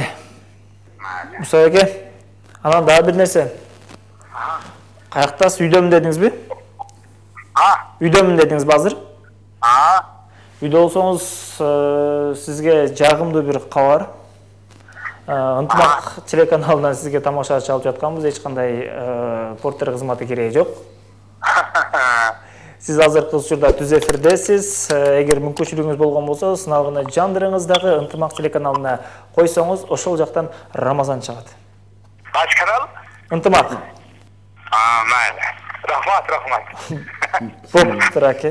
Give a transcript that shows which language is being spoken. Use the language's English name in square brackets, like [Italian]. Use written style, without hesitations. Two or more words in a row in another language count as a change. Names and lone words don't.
[Kyrgyz] Муса эке, анан дагы бир нерсе. Каяктасыз, үйдөмүн дедиңизби? Үйдөмүн дедиңизби азыр? Үйдө болсоңуз, сизге жагымдуу бир кабар. [Kazakh] Ынтымақ телеканалынан сізге тамаша чалып жатқанбыз, ешқандай порттер қызматы керегі жоқ. [Kyrgyz] Сіз азыркы учурда түз эфирдесиз. Эгер мүмкүнчүлүгүңүз болгон болсо, сынагына жандырыңыздагы Ынтымак телеканалына койсоңуз, ошол жактан Рамазан чыгат. Кайсы канал? Ынтымак. Майли. Рахмат. Болуптур аке.